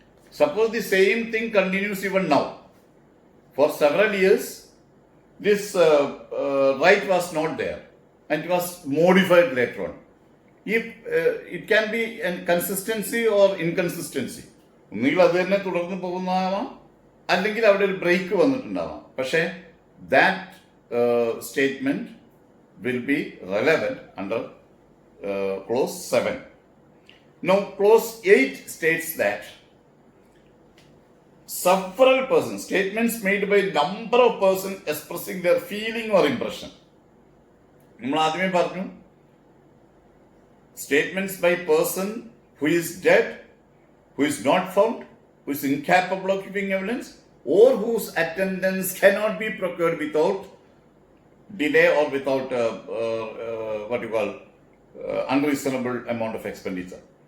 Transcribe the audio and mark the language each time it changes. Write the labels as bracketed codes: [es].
[en] Suppose the same thing continues even now. For several years, this right was not there and it was modified later on. If it can be a consistency or inconsistency. [ml] ഒന്നുകിൽ അത് തന്നെ തുടർന്ന് പോകുന്നതാവാം, അല്ലെങ്കിൽ അവിടെ ഒരു break വന്നിട്ടുണ്ടാവാം. [en] പക്ഷേ that statement will be relevant under clause 7. Now, clause 8 states that several persons, statements made by number of persons expressing their feeling or impression. [ml] നമ്മൾ ആദ്യമേ പറഞ്ഞു, [en] statements by person who is dead, who is not found, who is incapable of giving evidence, or whose attendance cannot be procured without delay or without what you call unreasonable amount of expenditure.